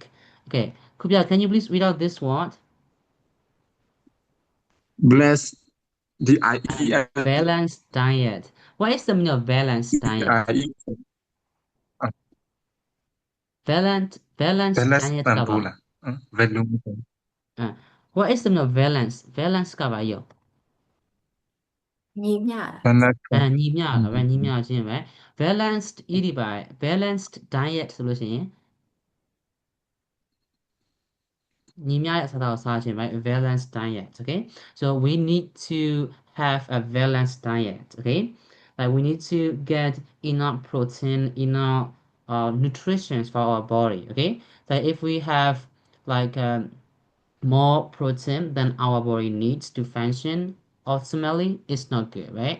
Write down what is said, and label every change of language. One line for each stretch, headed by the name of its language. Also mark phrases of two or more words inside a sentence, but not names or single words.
English: Okay, Kubia, can you please read out this word? Bless the IE Balanced diet. What is the meaning of balanced diet? Balanced balance diet
Burmese: တန် က ဖိုး ပါ လား value
English: What is the meaning of balance?
Burmese: Balance ကပါရော ညီမျှ
English: balance
Burmese: ညီမျှတာ right ညီမျှခြင်း
English: right balanced
Burmese: ဤဒီပါ
English: balanced diet
Burmese: ဆိုလို့ရှိရင်ညီမျှတဲ့အစားအသောက်စားခြင်း
English: right balanced diet. Okay, so we need to have a balanced diet. Okay, like we need to get enough protein, enough nutrition for our body. Okay, like if we have like more protein than our body needs to function optimally, it's not good, right?